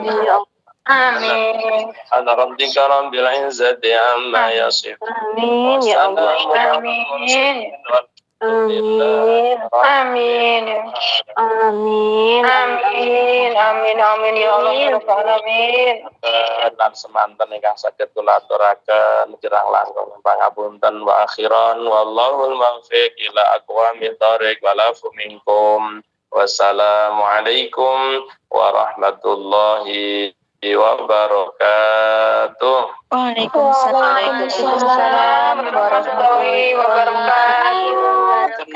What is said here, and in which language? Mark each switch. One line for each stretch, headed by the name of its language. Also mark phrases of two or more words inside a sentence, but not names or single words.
Arabic: Amin. عن ربك رب العزة عما يصفون. آمين يا الله. آمين. آمين. آمين. آمين. آمين. آمين آمين يا الله يا رب العالمين.
Javanese: lan semanten ingkang saged kula aturaken kirang langkung pangapunten
Arabic: وأخيرا والله الموفق إلى أقوم الطريق والعفو منكم. والسلام عليكم ورحمة الله وبركاته. وعليكم السلام ورحمة الله وبركاته.